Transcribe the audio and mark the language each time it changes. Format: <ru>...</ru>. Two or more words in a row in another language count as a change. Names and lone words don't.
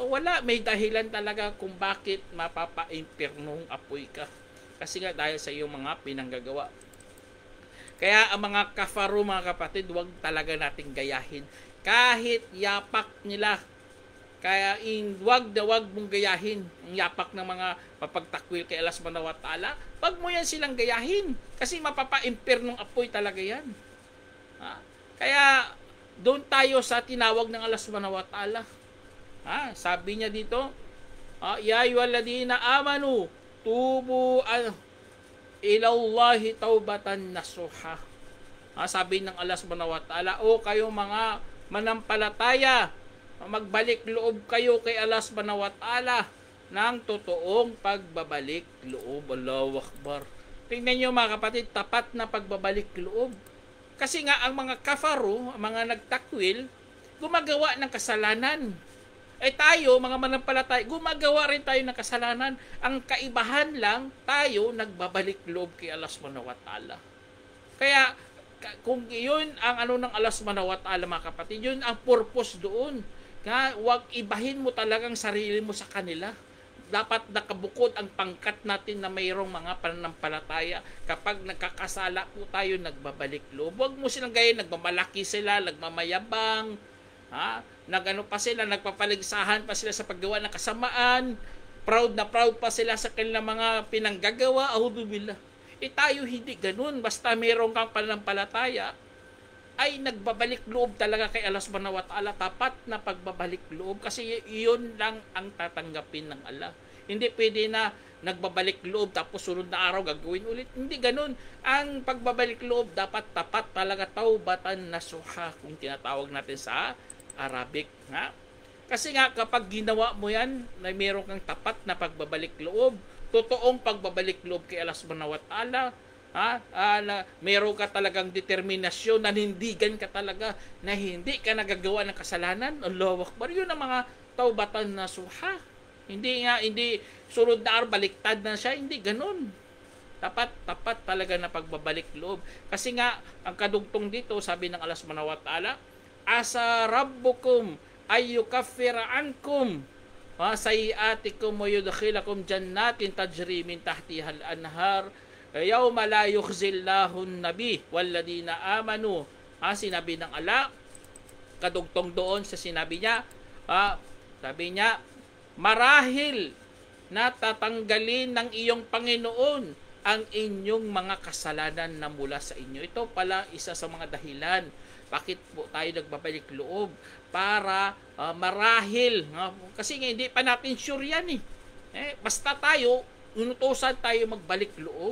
<tl>Wala, may dahilan talaga kung bakit mapapa-impyernong apoy ka. Kasi nga dahil sa iyong mga pinanggagawa. Kaya ang mga kafaro mga kapatid, huwag talaga nating gayahin. Kahit yapak nila, kaya wag mong gayahin ang yapak ng mga papagtakwil kay Allah</tl> <ar>سبحانه وتعالى.</ar> <tl>Wag mo yan silang gayahin. Kasi mapapa-impyernong apoy talaga yan. Kaya doon tayo sa tinawag ng Allah</tl> <ar>سبحانه وتعالى.</ar> <tl>Sabi niya dito,</tl> <ar>يا أيها الذين آمنوا توبوا إلى الله توبة نصوحا.</ar> <tl>Sabi ng Allah</tl> <ar>سبحانه وتعالى,</ar> <tl>kayong mga manampalataya, magbalik loob kayo kay Allah</tl> <ar>سبحانه وتعالى</ar> <tl>ng totoong pagbabalik loob.</tl> <ar>الله أكبر.</ar> <tl>Tingnan nyo mga kapatid, tapat na pagbabalik loob. Kasi nga ang mga kafaro, ang mga nagtakwil, gumagawa ng kasalanan. Tayo, mga manampalataya, gumagawa rin tayo ng kasalanan. Ang kaibahan lang, tayo nagbabalik loob kay Allah</tl> <ar>سبحانه وتعالى.</ar> <tl>Kaya, kung yun ang ng Allah</tl> <ar>سبحانه وتعالى</ar> <tl>mga kapatid, yun ang purpose doon. Huwag ibahin mo talagang sarili mo sa kanila. Dapat nakabukod ang pangkat natin na mayroong mga pananampalataya. Kapag nagkakasala po tayo, nagbabalik loob. Huwag mo silang gayin, nagmamalaki sila, nagmamayabang, pa sila, nagpapaligsahan pa sila sa paggawa ng kasamaan, proud pa sila sa kanilang mga pinanggagawa. Auzubillah. Tayo hindi ganun. Basta mayroong kang pananampalataya, ay nagbabalik loob talaga kay Allah</tl> <ar>سبحانه وتعالى.</ar> <tl>Tapat na pagbabalik loob. Kasi iyon lang ang tatanggapin ng Allah. Hindi pwede na nagbabalik loob tapos sunod na araw gagawin ulit. Hindi ganun. Ang pagbabalik loob dapat tapat talaga,</tl> <ar>توبة نصوحا,</ar> <tl>kung tinatawag natin sa Arabic. Kasi nga kapag ginawa mo yan, na mayroon kang tapat na pagbabalik loob, totoong pagbabalik loob kay Allah</tl> <ar>سبحانه وتعالى,</ar> <tl>meron ka talagang determinasyon, nanindigan ka talaga na hindi ka nagagawa ng kasalanan.</tl> <ar>الله أكبر.</ar> <tl>Yun ang mga</tl> <ar>توبة نصوحا.</ar> <tl>Hindi sunod na araw baliktad na siya. Hindi ganun. Tapat talaga na pagbabalik loob. Kasi nga ang kadugtong dito, sabi ng Allah</tl> <ar>سبحانه وتعالى, عسى ربكم أن يكفر عنكم سيئاتكم ويدخلكم جنات تجري من تحتها الأنهار يوم لا يخزي الله النبي والذين آمنوا.</ar> <tl>Sinabi ng Allah, kadugtong doon sa sinabi niya, sabi niya, marahil na tatanggalin ng iyong Panginoon ang inyong mga kasalanan na mula sa inyo. Ito pala isa sa mga dahilan bakit po tayo nagbabalik loob, para marahil, kasi nga hindi pa natin sure yan basta tayo, inutusan tayo magbalik loob.</tl>